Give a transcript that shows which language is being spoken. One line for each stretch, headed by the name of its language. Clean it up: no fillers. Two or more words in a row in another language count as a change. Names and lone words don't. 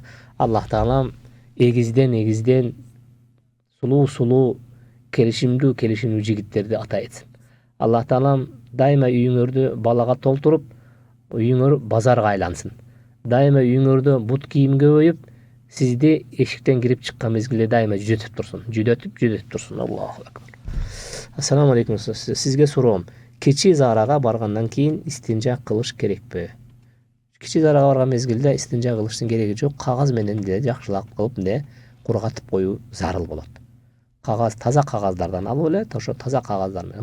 Kyrgyz: Аллах таалам эгизден сулуу келишимдүү жигиттерди ата этсин. Аллах таалам дайыма үйүңөрдү балага толтуруп, үйүңөр базарга айлансын. Дайыма үйүңөрдө бут кийим көбөйүп, сизди эшиктен кирип чыккан мезгилде дайыма жүдөтүп турсун.
Arabic: الله أكبر. السلام عليكم.
Kyrgyz: Сизге суроом. Кечи зарага баргандан кийин истинжа кылыш керекпи? Кичи зарага барган мезгилде истинжа кылыштын кереги жок. Кагаз менен деле жакшылап кылып кургатып коюу зарыл болот. Кагаз, таза кагаздардан алып эле, ошо таза кагаздар менен.